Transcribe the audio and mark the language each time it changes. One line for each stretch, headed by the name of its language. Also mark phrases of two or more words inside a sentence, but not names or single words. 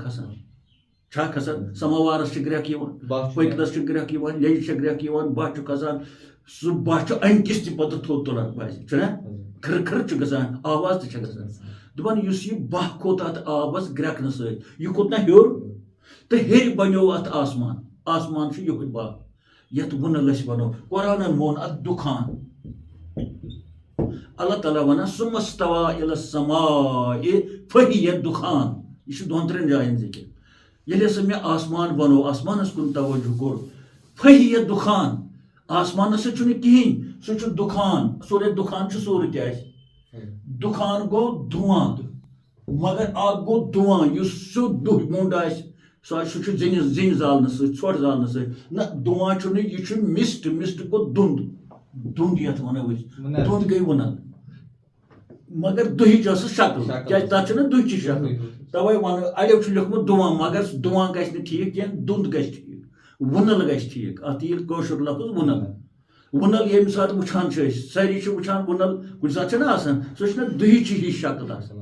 Kashmiri: کھسان چھا کھسان سماوارس چھِ گرٛٮ۪کھ یِوان پٔتلس چھِ گرٛٮ۪کھ یِوان لیٚجہِ چھِ گرٛٮ۪کھ یِوان بہہ چھُ کھسان سُہ بہہ چھُ امہِ کِس تہِ پتہٕ تھوٚد تُلان باسہِ چھُنہ کھٕر کھٕر چھُ گژھان آواز تہِ چھِ گژھان دپان یُس یہِ بہہ کھوٚت اتھ آبس گرٛٮ۪کنہٕ سۭتۍ یہِ کھوٚت نا ہیوٚر تہٕ ہیٚرِ بنیو اتھ آسمان چھُ یِہوے بہہ یتھ وُنل أسۍ ونو قرآنن مون اتھ دُخان اللہ تعالیٰ ونان
Arabic: ثم استوى الى السماء فهي دُخان
Kashmiri: یہِ چھُ 2-3 جاین ذِکر ییٚلہِ ہسا مےٚ آسمان بنوو آسمانس کُن توجہ کوٚر
Arabic: فهي دُخان
Kashmiri: آسمانس سۭتۍ چھُنہٕ کِہینۍ سُہ چھُ دُخان سورُے دُخان چھُ سورُے تہِ آسہِ دُخان گوٚو دھواں مگر اکھ گوٚو دھواں یُس سیوٚد دُہ موٚنٛڈ آسہِ سُہ چھُ زِنہِ زالنہٕ سۭتۍ ژھۄٹھ زالنہٕ سۭتۍ نہ دھواں چھُنہٕ یہِ چھُ مِسٹ گوٚو دُنٛد یتھ ونو أسۍ دُنٛد گٔے وُنل مگر دُہِچ ٲسٕس شکل کیازِ تتھ چھِ نہ دُہچہِ شکل توے ونو اڑیو چھُ لیوکھمُت دھواں مگر دھواں گژھِ نہٕ ٹھیٖک کینٛہہ دُنٛد گژھِ ٹھیٖک وُنل گژھِ ٹھیٖک اتھ ییٚلہِ کٲشُر لفظ وُنل ییٚمہِ ساتہٕ وٕچھان چھِ أسۍ سٲری چھِ وٕچھان وُنل کُنہِ ساتہٕ چھِنہ آسان سۄ چھِنہ دُہِچہِ ہِش شکل آسان